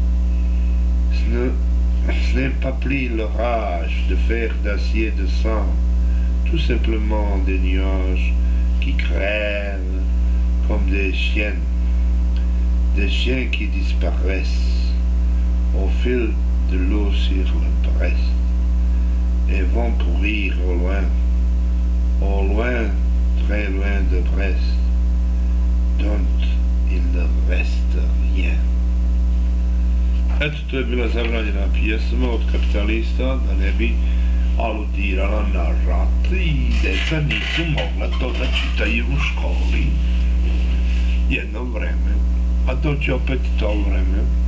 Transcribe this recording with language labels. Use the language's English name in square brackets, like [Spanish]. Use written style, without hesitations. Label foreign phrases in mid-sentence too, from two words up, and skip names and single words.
[French] Ce n'est pas plus l'orage de fer d'acier de sang, tout simplement des nuages qui crèvent comme des chiens qui disparaissent au fil de l'eau sur le Brest et vont pourrir au loin, très loin de Brest, dont il ne reste rien. [Serbian] Eto, to je bila zabranjena pjesma od kapitalista da ne bi aludirala na rat i deca nisu mogla to da čitaju u školi jedno vreme, a to će opet to vreme.